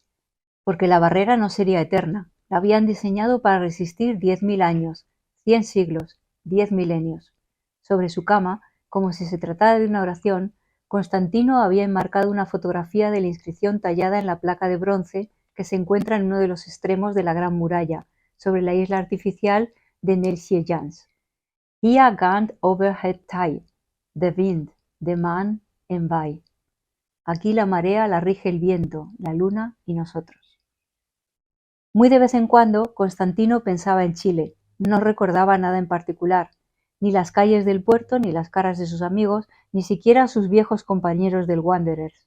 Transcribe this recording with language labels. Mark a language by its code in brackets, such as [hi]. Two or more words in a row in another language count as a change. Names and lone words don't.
[es] Porque la barrera no sería eterna, la habían diseñado para resistir 10.000 años, 100 siglos, 10 milenios. Sobre su cama, como si se tratara de una oración, Constantino había enmarcado una fotografía de la inscripción tallada en la placa de bronce que se encuentra en uno de los extremos de la Gran Muralla, sobre la isla artificial de Nelsieljans. [nl] Hier gaat over het tij, de wind, de maan en wij. [es] Aquí la marea la rige el viento, la luna y nosotros. Muy de vez en cuando, Constantino pensaba en Chile. No recordaba nada en particular, ni las calles del puerto, ni las caras de sus amigos, ni siquiera a sus viejos compañeros del Wanderers.